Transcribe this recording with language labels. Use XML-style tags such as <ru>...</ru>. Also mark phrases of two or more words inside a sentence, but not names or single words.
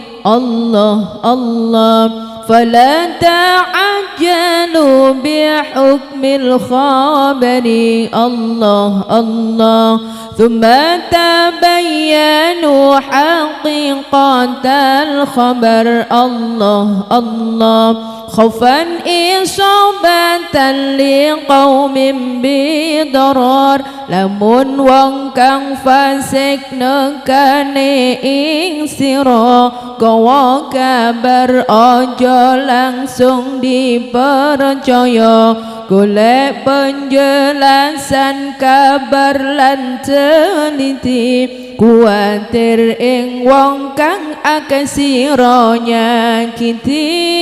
<ar>الله الله، فلا تعجلوا بحكم الخبر، الله الله، ثم تبينوا حقيقة الخبر، الله الله، خوفا إصابة لقوم بضرر.</ar> <jv>Lamun wong kang fasik nekane ing sira, gawa kabar aja langsung dipercaya, golek penjelasan kabar lan teliti, kuatir ing wong kang akeh sira nyakiti.</jv>